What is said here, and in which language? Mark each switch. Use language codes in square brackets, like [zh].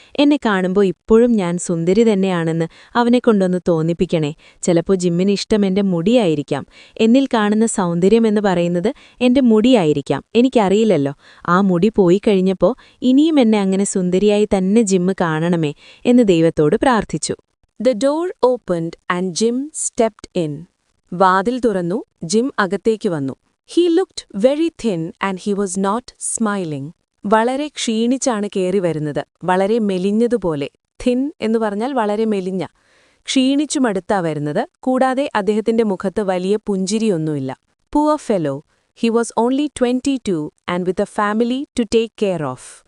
[ml] എന്നെ കാണുമ്പോൾ ഇപ്പോഴും ഞാൻ സുന്ദരി തന്നെയാണെന്ന് അവനെക്കൊണ്ടൊന്ന് തോന്നിപ്പിക്കണേ. ചിലപ്പോൾ ജിമ്മിന് ഇഷ്ടം എൻ്റെ മുടിയായിരിക്കാം. എന്നിൽ കാണുന്ന സൗന്ദര്യം എന്ന് പറയുന്നത് എൻ്റെ മുടിയായിരിക്കാം. എനിക്കറിയില്ലല്ലോ. ആ മുടി പോയി കഴിഞ്ഞപ്പോൾ ഇനിയും എന്നെ അങ്ങനെ സുന്ദരിയായി തന്നെ ജിമ്മ് കാണണമേ എന്ന് ദൈവത്തോട് പ്രാർത്ഥിച്ചു. [en] The door opened and Jim stepped in. [ml] വാതിൽ തുറന്നു, ജിം അകത്തേക്ക് വന്നു. [en] He looked very thin and he was not smiling. [ml] വളരെ ക്ഷീണിച്ചാണ് കേറി വരുന്നത്, വളരെ മെലിഞ്ഞതുപോലെ. തിൻ എന്ന് പറഞ്ഞാൽ വളരെ മെലിഞ്ഞ. ക്ഷീണിച്ചുമടുത്താ വരുന്നത്. കൂടാതെ അദ്ദേഹത്തിന്റെ മുഖത്ത് വലിയ പുഞ്ചിരിയൊന്നുമില്ല. [en] Poor fellow. He was only 22 and with a family to take care of.